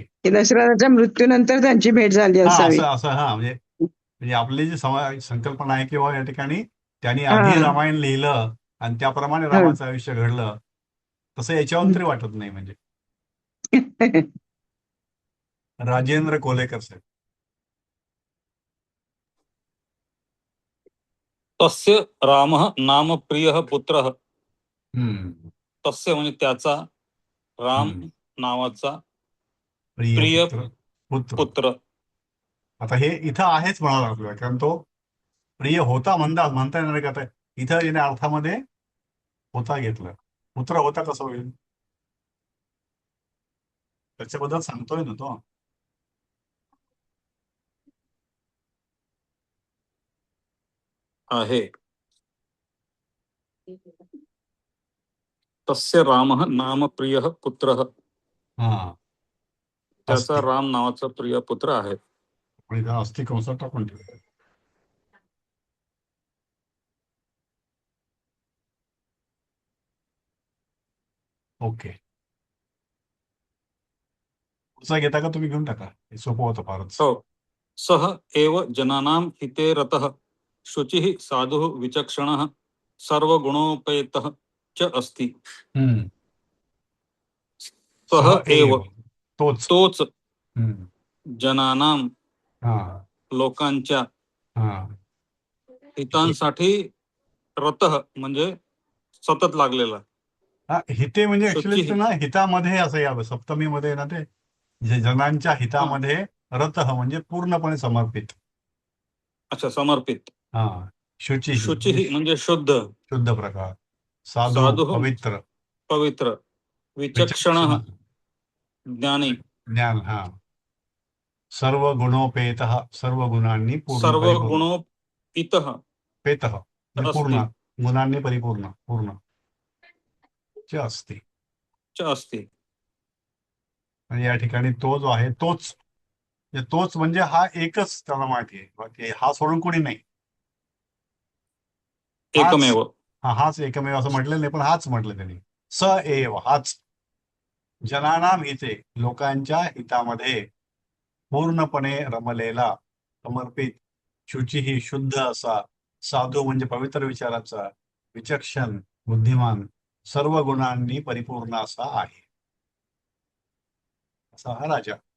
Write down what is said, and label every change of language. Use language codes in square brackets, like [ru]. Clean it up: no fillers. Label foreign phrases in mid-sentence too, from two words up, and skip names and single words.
[mr] दशरथाच्या मृत्यूनंतर त्यांची भेट झाली असावी. असं म्हणजे आपली जी संकल्पना आहे किंवा या ठिकाणी त्यांनी आधी रामायण लिहिलं आणि त्याप्रमाणे रामाचं आयुष्य घडलं, तसं याच्यावरून तरी वाटत नाही. म्हणजे राजेंद्र कोलेकर साहेब. [sa] तस्य रामः नाम प्रियः पुत्रः. [mr] तस्य म्हणजे त्याचा, राम नावाचा प्रिय पुत्र. आता हे इथं आहेच म्हणावं लागलं, कारण तो प्रिय होता म्हणता येणार का? इथं येण्या अर्थामध्ये होता घेतलं. पुत्र होता कसं होईल, त्याच्याबद्दल सांगतोय ना तो. आहे. [sa] तस्य रामः नाम प्रियः पुत्रः. [mr] त्याचा राम नावाचा प्रिय पुत्र आहे. अस्थि कंसात टाकून ठेवतो. ओके. पुढचा घेता का तुम्ही? घेऊन टाका, हे सोपं होतं फारच. हो. [sa] सह एव जनानां हिते रतः शुचिः साधुः विचक्षणः सर्वगुणोपेतः च अस्ति. सह एव [mr] तोच जनानां लोकांच्या हितांसाठी रतः म्हणजे सतत लागलेला. हिते म्हणजे ऍक्च्युली ना हितामध्ये असं यावं, सप्तमीमध्ये ना ते जनांच्या हितामध्ये रतः म्हणजे पूर्णपणे समर्पित. अच्छा, समर्पित. शुची म्हणजे शुद्ध प्रकार, साधू पवित्र, विचक्षण ज्ञानी, ज्ञान, सर्व गुणोपेतः सर्व गुणांनी सर्व गुणोपितः पेतः पूर्ण, गुणांनी परिपूर्ण, पूर्ण [sa] च अस्ति. [mr] आणि या ठिकाणी तो जो आहे तोच म्हणजे हा एकच त्याला माहिती आहे, बाकी हा सोडून कोणी नाही. एकमेव. हाच एकमेव असं म्हटलेलं नाही, पण हाच म्हटलं त्यांनी. [sa] स एव [mr] हाच [sa] जनानां हिते [mr] लोकांच्या हितामध्ये पूर्णपणे रमलेला, समर्पित, शुचिही शुद्ध असा, साधू म्हणजे पवित्र विचाराचा, विचक्षण बुद्धिमान, सर्व गुणांनी परिपूर्ण असा आहे, असा हा राजा.